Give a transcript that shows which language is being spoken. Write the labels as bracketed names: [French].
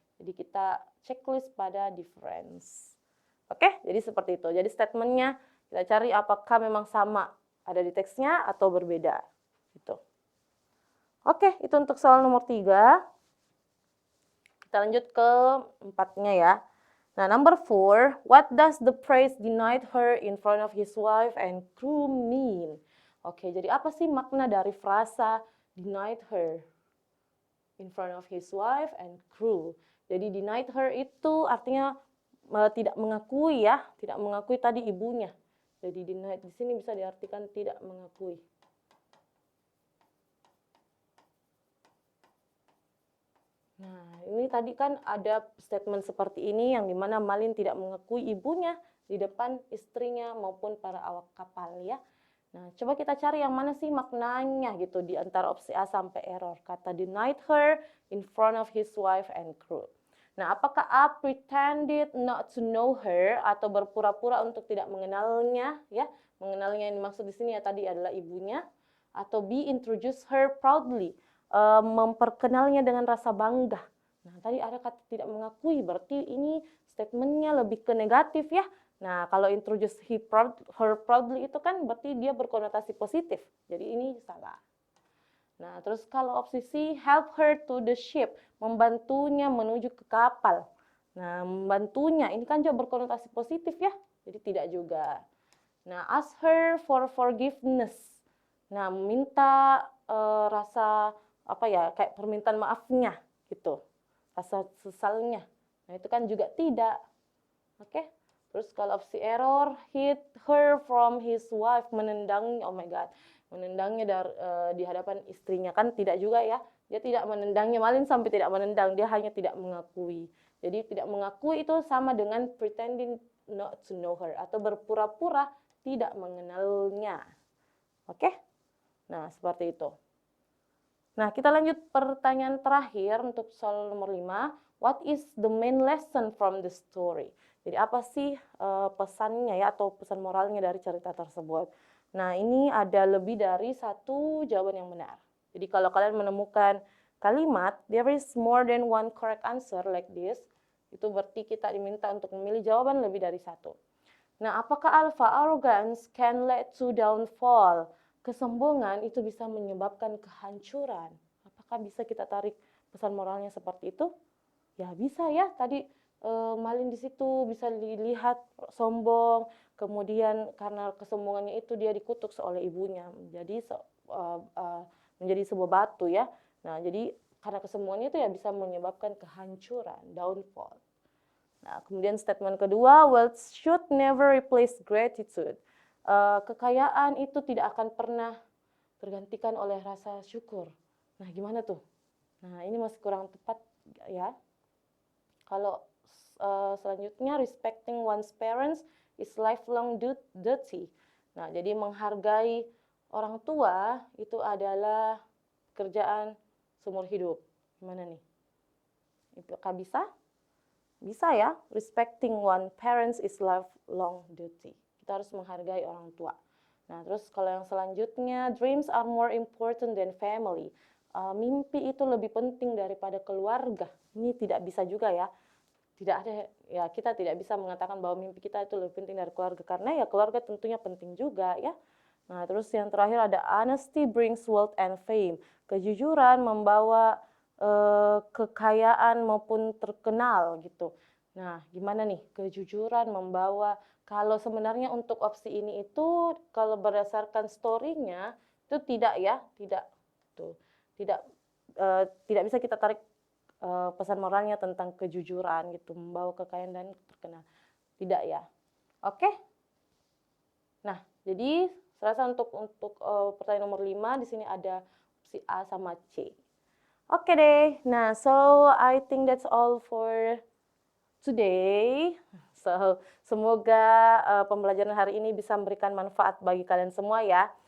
[Indonesian] Jadi kita checklist pada difference. Oke, jadi seperti itu. Jadi statementnya kita cari apakah memang sama ada di teksnya atau berbeda. Gitu. Oke, itu untuk soal nomor 3. Kita lanjut ke 4-nya ya. Nah, [English] number 4, what does the priest denied her in front of his wife and crew mean? [Indonesian] Oke, jadi apa sih makna dari frasa [English] denied her in front of his wife and crew? [Indonesian] Jadi denied her itu artinya tidak mengakui ya, tidak mengakui tadi ibunya. Jadi denied di sini bisa diartikan tidak mengakui. Nah, ini tadi kan ada statement seperti ini yang dimana Malin tidak mengakui ibunya di depan istrinya maupun para awak kapal ya. Nah, coba kita cari yang mana sih maknanya gitu di antara opsi A sampai error. Kata [English] denied her in front of his wife and crew. [Indonesian] Nah, apakah A [English] pretended not to know her [Indonesian] atau berpura-pura untuk tidak mengenalnya ya? Mengenalnya yang dimaksud di sini ya tadi adalah ibunya. Atau [English] B introduce her proudly. [Indonesian] Memperkenalnya dengan rasa bangga. Nah, tadi ada kata tidak mengakui, berarti ini statementnya lebih ke negatif ya. Nah, kalau [English] introduce her proudly [Indonesian] itu kan berarti dia berkonotasi positif. Jadi ini salah. Nah, terus kalau opsi C, [English] help her to the ship, [Indonesian] membantunya menuju ke kapal. Nah, membantunya ini kan juga berkonotasi positif ya. Jadi tidak juga. [English] Nah, ask her for forgiveness. [Indonesian] Nah, minta rasa apa ya, kayak permintaan maafnya gitu, rasa sesalnya. Nah, itu kan juga tidak. Oke. Terus kalau opsi error, [English] hit her from his wife, [Indonesian] menendangnya. [English] Oh my god, [Indonesian] menendangnya di hadapan istrinya, kan tidak juga ya. Dia tidak menendangnya, Malin sampai tidak menendang, dia hanya tidak mengakui. Jadi tidak mengakui itu sama dengan [English] pretending not to know her, [Indonesian] atau berpura-pura tidak mengenalnya. Oke. Nah, seperti itu. Nah, kita lanjut pertanyaan terakhir untuk soal nomor 5. [English] What is the main lesson from the story? [Indonesian] Jadi apa sih pesannya ya, atau pesan moralnya dari cerita tersebut? Nah, ini ada lebih dari satu jawaban yang benar. Jadi kalau kalian menemukan kalimat, [English] there is more than one correct answer like this, [Indonesian] itu berarti kita diminta untuk memilih jawaban lebih dari satu. Nah, apakah [English] alpha arrogance can lead to downfall? [Indonesian] Kesombongan itu bisa menyebabkan kehancuran. Apakah bisa kita tarik pesan moralnya seperti itu? Ya bisa ya. Tadi Malin di situ bisa dilihat sombong, kemudian karena kesombongannya itu dia dikutuk oleh ibunya menjadi sebuah batu ya. Nah, jadi karena kesombongannya itu ya bisa menyebabkan kehancuran, downfall. Nah, kemudian statement kedua, [English] wealth should never replace gratitude. [Indonesian] Kekayaan itu tidak akan pernah tergantikan oleh rasa syukur. Nah, gimana tuh? Nah, ini masih kurang tepat ya. Kalau selanjutnya, [English] respecting one's parents is lifelong duty. [Indonesian] Nah, jadi menghargai orang tua itu adalah kerjaan seumur hidup. Gimana nih? Apakah bisa? Bisa ya, [English] respecting one parents is lifelong duty. [Indonesian] Kita harus menghargai orang tua. Nah, terus kalau yang selanjutnya, [English] dreams are more important than family. [Indonesian] Mimpi itu lebih penting daripada keluarga. Ini tidak bisa juga ya. Tidak ada ya, kita tidak bisa mengatakan bahwa mimpi kita itu lebih penting dari keluarga, karena ya keluarga tentunya penting juga ya. Nah, terus yang terakhir ada [English] honesty brings wealth and fame. [Indonesian] Kejujuran membawa kekayaan maupun terkenal gitu. Nah, gimana nih kejujuran membawa, kalau sebenarnya untuk opsi ini itu kalau berdasarkan story-nya itu tidak ya, tidak tuh. Tidak bisa kita tarik pesan moralnya tentang kejujuran gitu, membawa kekayaan dan terkenal. Tidak ya. Oke? Nah, jadi serasa untuk pertanyaan nomor 5 di sini ada opsi A sama C. Oke deh. Nah, [English] so I think that's all for today. [Indonesian] So, semoga pembelajaran hari ini bisa memberikan manfaat bagi kalian semua ya.